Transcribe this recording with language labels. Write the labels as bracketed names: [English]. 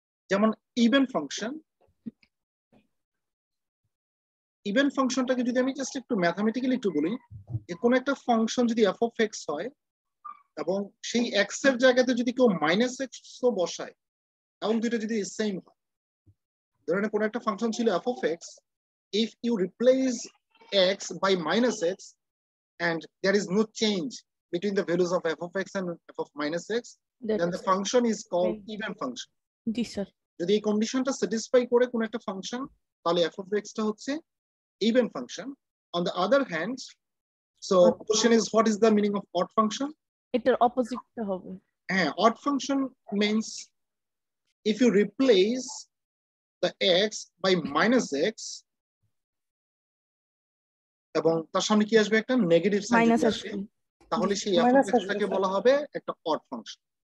[Bangla] যেমন even function, even ফাংশনটাকে যদি আমি জাস্ট একটু ম্যাথমেটিক্যালি একটু বলি, যে কোনো একটা ফাংশন যদি এফ অফ এক্স হয় এবং সেই এক্স এর জায়গাতে যদি কেউ মাইনাস এক্স বসায় এবং দুইটা যদি সেম হয়, ধরেন কোনো একটা ফাংশন ছিল F of x, [English] if you replace x by minus x and there is no change between the values of f of x and f of minus x, then the function is called even function. [Bangla] G sir. যদি এই কন্ডিশনটা satisfy করে কোন একটা function, তাহলে f of x টা হচ্ছে even function. [English] On the other hand, so question is what is the meaning of odd function? [Bangla] এটার অপোজিটটা হবে। হ্যাঁ, [English] odd function means if you replace the x by minus x [Bangla] এবং তার সামনে কি আসবে, একটা নেগেটিভ সাইন আসবে, তাহলে সেই f of x টাকে বলা হবে একটা অড ফাংশন।